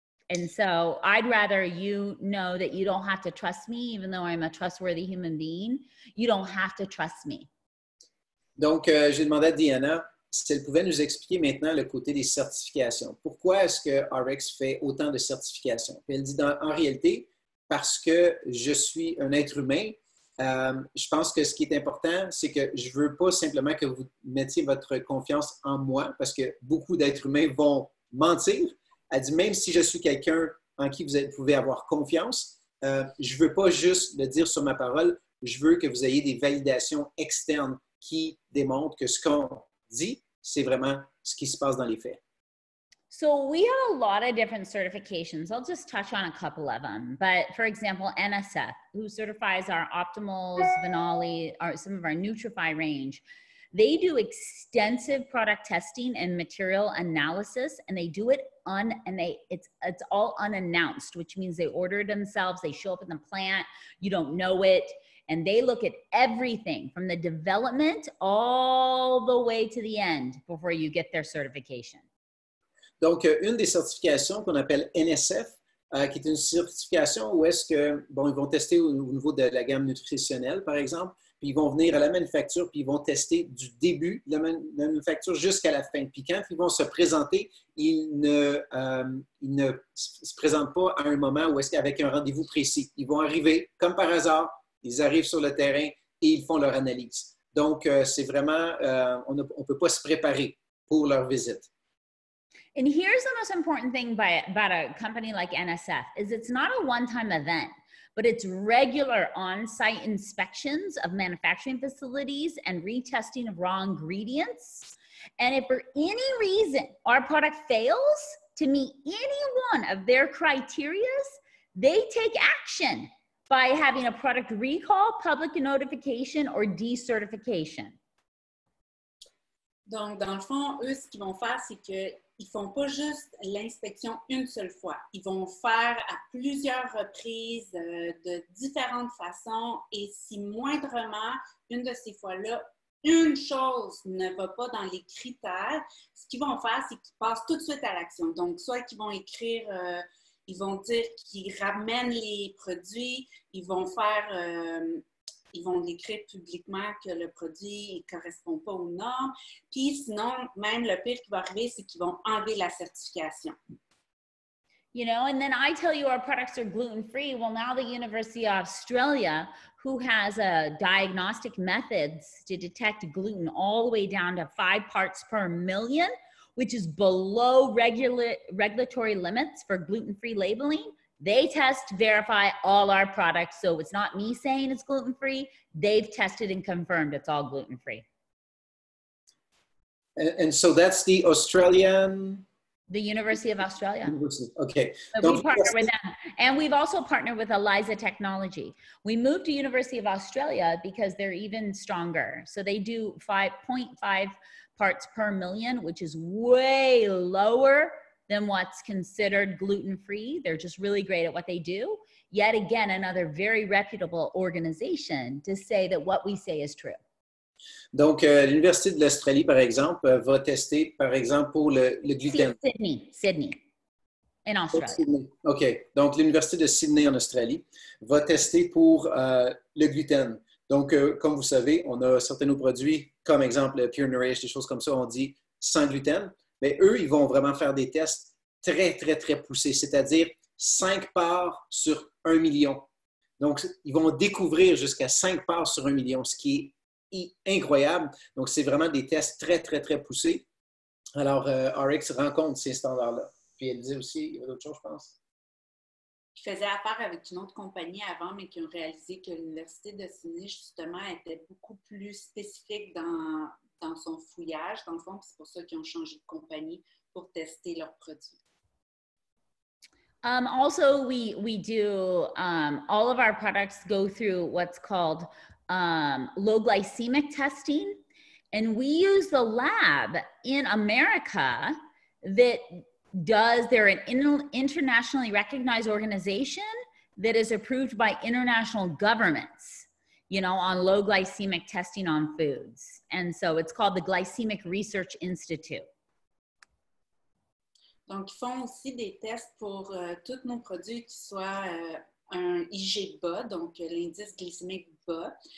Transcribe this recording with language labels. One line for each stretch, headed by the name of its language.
English: And so I'd rather you know that you don't have to trust me, even though I'm a trustworthy human being. You don't have to trust me.
French: Donc, j'ai demandé à Diana si elle pouvait nous expliquer maintenant le côté des certifications. Pourquoi est-ce que RX fait autant de certifications? Puis elle dit en réalité, parce que je suis un être humain, je pense que ce qui est important, c'est que je ne veux pas simplement que vous mettiez votre confiance en moi, parce que beaucoup d'êtres humains vont mentir. Elle dit, même si je suis quelqu'un en qui vous pouvez avoir confiance, je ne veux pas juste le dire sur ma parole, je veux que vous ayez des validations externes qui démontrent que ce qu'on dit, c'est vraiment ce qui se passe dans les faits.
English: So we have a lot of different certifications. I'll just touch on a couple of them. But for example, NSF, who certifies our Optimals, Venali, or some of our Nutrify range, they do extensive product testing and material analysis, and they do it it's all unannounced, which means they order it themselves, they show up in the plant, you don't know it, and they look at everything from the development all the way to the end before you get their certification.
French: Donc, une des certifications qu'on appelle NSF, qui est une certification où est-ce que, bon, ils vont tester au niveau de la gamme nutritionnelle, par exemple, puis ils vont venir à la manufacture, puis ils vont tester du début de la manufacture jusqu'à la fin. Puis quand ils vont se présenter, ils ne se présentent pas à un moment où est-ce qu'avec un rendez-vous précis. Ils vont arriver, comme par hasard, ils arrivent sur le terrain et ils font leur analyse. Donc, c'est vraiment, on ne peut pas se préparer pour leur visite.
English: And here's the most important thing about a company like NSF is it's not a one-time event, but it's regular on-site inspections of manufacturing facilities and retesting of raw ingredients. And if for any reason our product fails to meet any one of their criteria, they take action by having a product recall, public notification, or decertification.
French: Donc, dans le fond, eux, ce qu'ils vont faire, c'est qu'ils ne font pas juste l'inspection une seule fois. Ils vont faire à plusieurs reprises, de différentes façons. Et si moindrement, une de ces fois-là, une chose ne va pas dans les critères, ce qu'ils vont faire, c'est qu'ils passent tout de suite à l'action. Donc, soit qu'ils vont écrire, ils vont dire qu'ils ramènent les produits, ils vont faire... ils vont l'écrire publiquement que le produit ne correspond pas aux normes. Puis sinon, même le pire qui va arriver, c'est qu'ils vont enlever la certification.
English: You know, and then I tell you our products are gluten-free. Well, now the University of Australia, who has diagnostic methods to detect gluten all the way down to 5 parts per million, which is below regulatory limits for gluten-free labeling, they test, verify all our products. So it's not me saying it's gluten-free. They've tested and confirmed it's all gluten-free. And so that's the Australian? The University of Australia. Okay. So we partner with them. And we've also partnered with ELISA Technology. We moved to University of Australia because they're even stronger. So they do 5.5 parts per million, which is way lower than what's considered gluten-free. They're just really great at what they do. Yet again, another very reputable organization to say that what we say is true.
French: Donc, l'Université de l'Australie, par exemple, va tester, par exemple, pour le gluten.
English: Sydney, in Australia. Sydney. OK.
French: Donc, l'Université de Sydney en Australie va tester pour le gluten. Donc, comme vous savez, on a certains de nos produits, comme exemple Pure Nourish, des choses comme ça, on dit sans gluten. Mais eux, ils vont vraiment faire des tests très, très, très poussés, c'est-à-dire 5 parts sur 1 million. Donc, ils vont découvrir jusqu'à 5 parts sur 1 million, ce qui est incroyable. Donc, c'est vraiment des tests très, très, très poussés. Alors, RX rencontre ces standards-là. Puis, elle disait aussi, il y avait d'autres choses, je pense. Qui faisaient affaire avec une autre compagnie avant, mais qui ont réalisé que l'Université de Sydney, justement, était beaucoup plus spécifique dans son fouillage, dans le fond. C'est pour ça qu'ils ont changé de compagnie pour tester leurs produits.
English: Also, we do, all of our products go through what's called low glycemic testing. And we use the lab in America that they're an internationally recognized organization that is approved by international governments, you know, on low glycemic testing on foods. And so it's called the Glycemic Research Institute.
French: Donc, ils font aussi des tests pour tous nos produits qui soient un IG bas, donc l'indice glycémique bas.